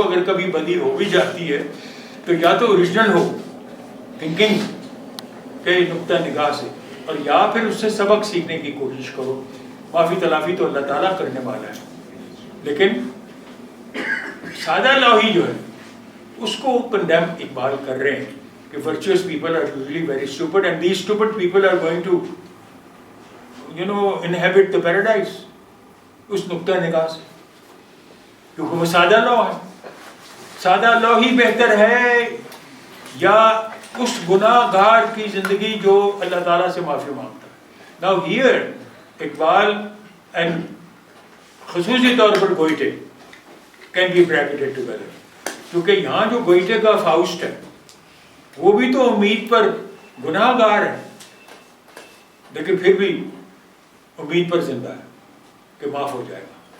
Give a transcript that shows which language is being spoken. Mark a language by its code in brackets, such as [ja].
[ur] اگر کبھی بدی ہو بھی جاتی ہے تو یا تو اوریجنل ہو تھنکنگ کے نقطہ نگاہ سے، اور یا پھر اس سے سبق سیکھنے کی کوشش کرو. معافی تلافی تو اللہ تعالیٰ کرنے والا ہے. لیکن سادہ لاہی جو ہے اس کو کنڈیم اقبال کر رہے ہیں کہ [en] virtuous people are usually very stupid and these stupid people are going to inhabit the paradise [ur] اس نقطہ نگاہ سے, کیونکہ وہ سادہ لا ہے. سادہ لا ہی بہتر ہے یا اس گناہ گار کی زندگی جو اللہ تعالیٰ سے معافی مانگتا ہے. [en] Now here [ur] اقبال [en] and [ur] خصوصی طور پر Goethe [en] can be bracketed together, [ur] کیونکہ یہاں جو گوئٹے کا فاؤسٹ ہے وہ بھی تو امید پر گناہ گار ہے لیکن پھر بھی امید پر زندہ ہے کہ معاف ہو جائے گا.